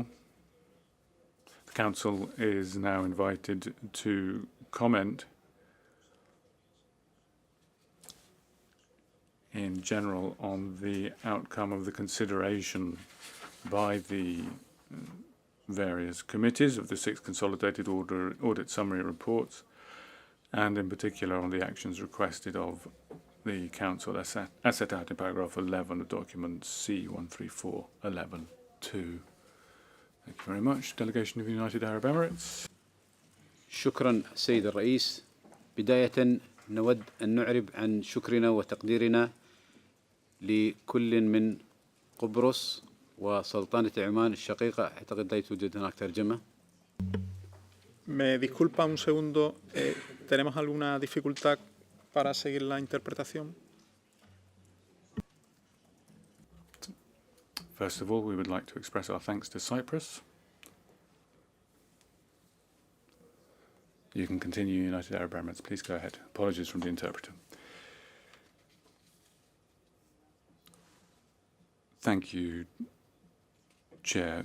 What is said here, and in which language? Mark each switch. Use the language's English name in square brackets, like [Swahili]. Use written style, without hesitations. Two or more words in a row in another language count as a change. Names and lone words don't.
[English] The Council is now invited to comment in general on the outcome of the consideration by the various committees of the 6 consolidated audit summary reports, and in particular on the actions requested of the Council as set out in paragraph 11 of document C13411-2. Thank you very much. Delegation of the United Arab Emirates. [Arabic] شكرا سيد الرئيس. بداية نود أن نعرب عن شكرنا وتقديرنا لكل من قبرص وسلطنة عمان الشقيقة. أعتقد لا توجد هناك ترجمة. [Spanish] Me disculpa un segundo. ¿Tenemos alguna dificultad para seguir la interpretación? [English] First of all, we would like to express our thanks to Cyprus. You can continue, United Arab Emirates. Please go ahead. Apologies from the interpreter. Thank you, Chair.